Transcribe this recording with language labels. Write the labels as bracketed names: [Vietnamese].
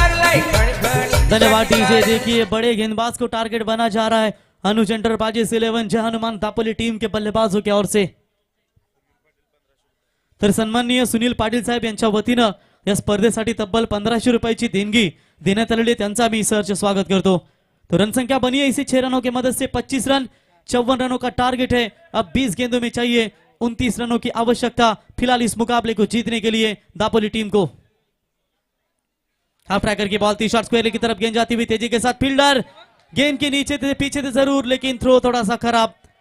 [Hindi] धन्यवाद डीजे. देखिए, बड़े गेंदबाज को टारगेट बना जा रहा है अनुज एंटरप्राइजेस 11 जय हनुमान दापोली टीम के बल्लेबाजों की ओर से. [Marathi] तर सन्माननीय सुनील पाटील साहेब यांच्या वतीनं या स्पर्धेसाठी तब्बल 1500 रुपयाची देणगी देण्यात आलेली, त्यांचा मी सहर्ष स्वागत करतो. [Hindi] तो रन संख्या बनी है इसी 6 रनों की मदद से 25 रन, 54 रनों का टारगेट है. अब 20 गेंदों में चाहिए 29 रनों की आवश्यकता फिलहाल इस मुकाबले को जीतने के लिए दापोली टीम को. हाफ ट्रैकर की बॉल थी, शॉर्ट स्क्वायर की तरफ गेंद जाती हुई तेजी के साथ. फील्डर गेंद के नीचे थे, पीछे थे जरूर, लेकिन थ्रो थोड़ा सा खराब.